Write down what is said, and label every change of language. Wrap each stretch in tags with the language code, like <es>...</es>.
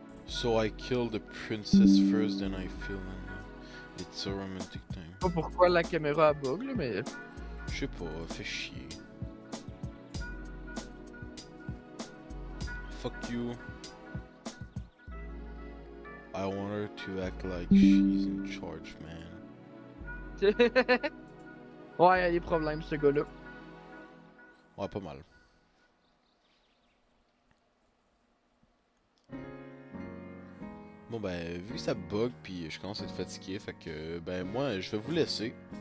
<en>So I kill the princess first, then I feel it's a romantic</en> <fr>Je</fr> <en>time.</en> <fr>sais pas pourquoi la caméra a bug, là, mais. Je sais pas, fait chier.</fr> <en>Fuck you. I want her to act like she's in charge, man.</en> <fr>Ouais, il y a des problèmes, ce gars-là. Ouais, pas mal. Bon ben, vu que ça bug puis je commence à être fatigué, fait que ben moi je vais vous laisser.</fr>